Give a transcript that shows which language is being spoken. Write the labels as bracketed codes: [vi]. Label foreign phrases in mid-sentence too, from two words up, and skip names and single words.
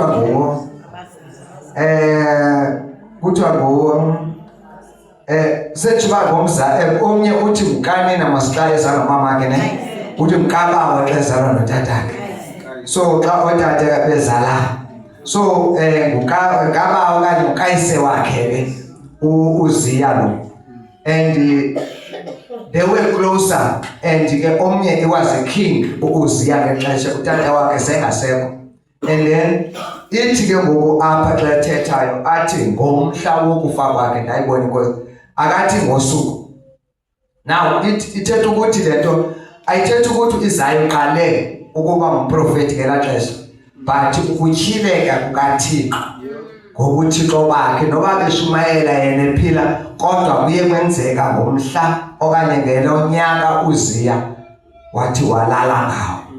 [xh] kuthiwa sethiba ngomzali omnye uthi mkanina masixa ezalwa mamakhe ne uthi mkabawo xa ezalwa notatakhe. So xa otata bezala so ngukabawo okanye ukayise wakhe ke u-Uziya lo, [en] and they were closer, and [xh] ke omnye [en] he was a king [xh] u-Uziya ngexesha utata wakhe sengasekho. [en] And then [xh] ithi ke ngoku apha xa ethethayo athi ngomhla wokufa kwakhe, ndayibona inkosi akathi ngosuku. Now ithetha ukuthi lento ayithetha ukuthi u-Isaya uqale ukuba ngumprofeti ngela xesha, but ukutyhileka kukaThixo ngobuthixo bakhe noba beshumayela yena ephila kodwa kuye kwenzeka ngomhla okanye ngelo nyaka uZiya wathi walala ngawo.